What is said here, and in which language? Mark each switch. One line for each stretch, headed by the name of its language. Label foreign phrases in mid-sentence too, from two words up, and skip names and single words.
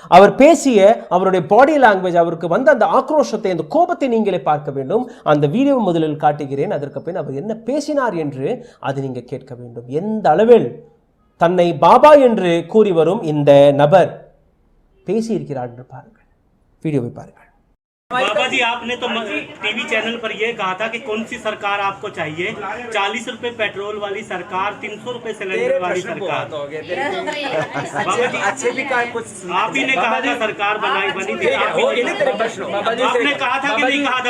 Tamil: அவர் பேசிய அவருடைய
English: body language,
Tamil: அவருக்கு வந்த அந்த ஆக்ரோஷத்தை, அந்த கோபத்தை நீங்களே பார்க்க வேண்டும். அந்த வீடியோ முதலில் காட்டுகிறேன், அதற்கு பின் அவர் என்ன பேசினார் என்று அது நீங்க கேட்க வேண்டும். எந்த அளவில் தன்னை பாபா என்று கூறி வரும் இந்த நபர் பேசியிருக்கிறார் என்று பாருங்கள். வீடியோவை பாருங்கள்.
Hindi: बाबा जी, आपने तो टीवी चैनल पर यह कहा था कि कौन सी सरकार आपको चाहिए? 40 रुपए पेट्रोल वाली सरकार, 300 रुपए सिलेंडर वाली सरकार। बाबा जी अच्छे भी कुछ आप ही ने कहा था सरकार बनी थी, आपने कहा था कि नहीं कहा था?